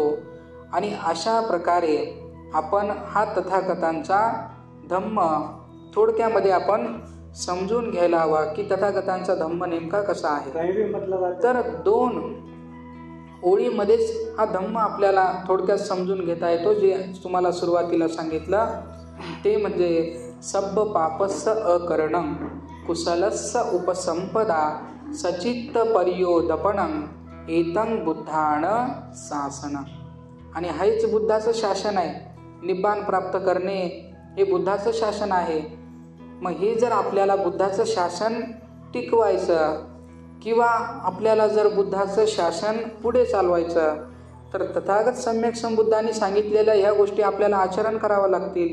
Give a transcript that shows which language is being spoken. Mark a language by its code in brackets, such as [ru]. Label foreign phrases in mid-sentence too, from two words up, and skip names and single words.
[mr] आणि अशा प्रकारे आपण हा तथागतांचा धम्म थोडक्यामध्ये आपण समजून घ्यायला हवा की तथागतांचा धम्म नेमका कसा आहे. तर 2 ओळीमध्येच हा धम्म आपल्याला थोडक्यात समजून घेता येतो. जे तुम्हाला सुरुवातीला सांगितलं ते म्हणजे [pi] सब्ब पापस्स अकरणं, कुशलस्स उपसंपदा, सचित्त पर्योदपणं, एतं बुद्धाण शासन. [mr] आणि हेच बुद्धाचं शासन आहे. निब्बाण प्राप्त करणे हे बुद्धाचं शासन आहे. मग हे जर आपल्याला बुद्धाचं शासन टिकवायचं किंवा आपल्याला जर बुद्धाचं शासन पुढे चालवायचं तर तथागत सम्यक संबुद्धांनी सांगितलेल्या ह्या गोष्टी आपल्याला आचरण करावं लागतील.